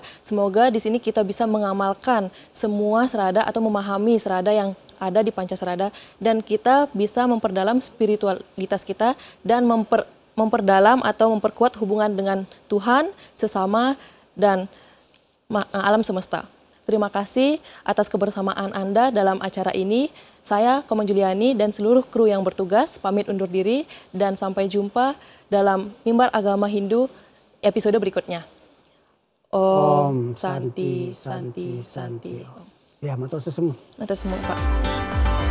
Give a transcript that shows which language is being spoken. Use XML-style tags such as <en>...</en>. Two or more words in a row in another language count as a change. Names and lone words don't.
<id>Semoga di sini kita bisa mengamalkan semua serada atau memahami serada yang ada di Pancasrada dan kita bisa memperdalam spiritualitas kita dan memperdalam atau memperkuat hubungan dengan Tuhan, sesama dan alam semesta. Terima kasih atas kebersamaan Anda dalam acara ini. Saya, Komang Juliani, dan seluruh kru yang bertugas pamit undur diri dan sampai jumpa dalam Mimbar Agama Hindu episode berikutnya.</id> <sa>Om Santi Santi Santi. Ya,</sa> <ban>matur susun. Matur susun, Pak.</ban>